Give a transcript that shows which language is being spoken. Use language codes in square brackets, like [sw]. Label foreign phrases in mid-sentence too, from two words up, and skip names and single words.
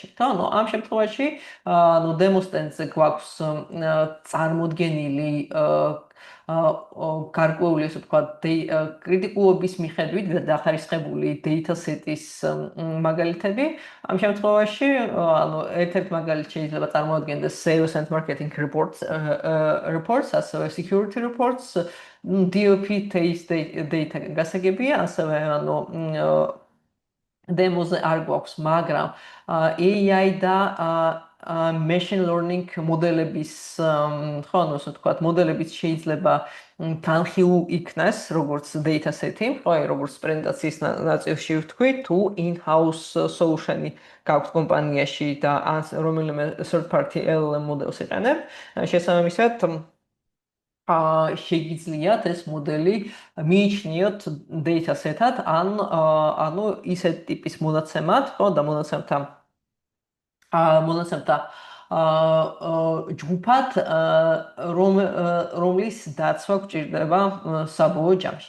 [ka] ანუ ამ შემთხვევაში, დემოსტენზე გვაქვს წარმოდგენილი გარკვეული, ასე ვთქვათ, კრიტიკულობის მიხედვით დახარისხებული dataset-ის მაგალითები. ამ შემთხვევაში, ერთ-ერთი მაგალითი შეიძლება წარმოადგენდეს [en] Sales and Marketing reports, [ka] ასევე [en] Security reports, DOP data [ka] გასაგებია, ასევე დემოზე არ გვაქვს, მაგრამ AI და [en] machine learning [ka] მოდელების, ხო, ასე ვთქვათ, მოდელებიც შეიძლება განხილულ იქნას, როგორც dataset-ი, ხო, როგორც პრეზენტაციის ნაწილში ვთქვი, თუ [en] in-house solution- [ka] ი გაქვთ კომპანიაში და ან რომელიმე [en] third party LLM [ka] მოდელს იყენებ, შესაბამისად შეგიძლიათ ეს მოდელი მიიჩნიოთ dataset-ად, ანუ ისეთ ტიპის მონაცემად, ხო, და მონაცემთა ჯგუფად, რომლის დაცვა გვჭირდება საბოლოო ჯამში.